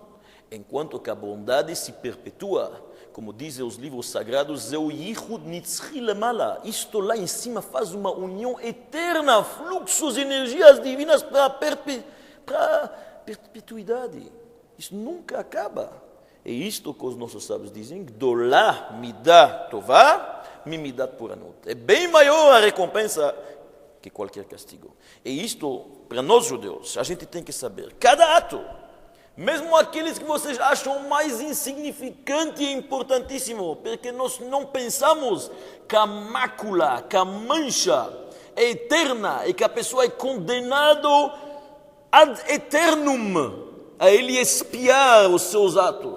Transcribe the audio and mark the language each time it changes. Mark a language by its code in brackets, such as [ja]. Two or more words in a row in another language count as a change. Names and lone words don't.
[pt] Enquanto que a bondade se perpetua, como dizem os livros sagrados, isto lá em cima faz uma união eterna, fluxos de energias divinas para a perpetuidade. Isso nunca acaba. É isto que os nossos sábios dizem, [he] גדולה מידה טובה ממידת פורענות. [pt] É bem maior a recompensa que qualquer castigo. E isto, para nós judeus, a gente tem que saber, cada ato, mesmo aqueles que vocês acham mais insignificante e importantíssimo, porque nós não pensamos que a mácula, que a mancha é eterna e que a pessoa é condenada [la] ad eternum [pt] a ele expiar os seus atos.